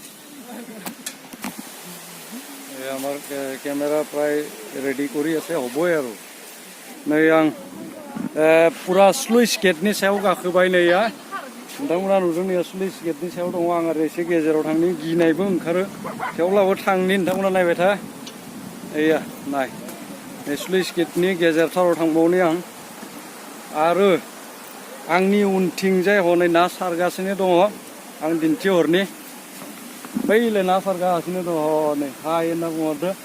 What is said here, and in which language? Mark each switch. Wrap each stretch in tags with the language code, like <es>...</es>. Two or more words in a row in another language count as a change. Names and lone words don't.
<as>আমাৰ কেমেৰা প্ৰায় ৰেডি কৰি আছে হ'বই আৰু</as> <brx>नै आं पुरा स्लुइस गेटनि सायाव गाखोबाय नैया नोंथांमोना नुदों नैया स्लुइस गेटनि सायाव दङ आं आरो एसे गेजेराव थांनि गिनायबो ओंखारो थेवब्लाबो थांनि नोंथांमोना नायबाय था एया नाय स्लुइस गेटनि गेजेरथाराव थांबावनि आं आरो आंनि उनथिंजाय हनै ना सारगासिनो दङ आं दिन्थिहरनि बैलाय ना सारगासिनो दङ नै हाय होनना बुंहरदो</brx>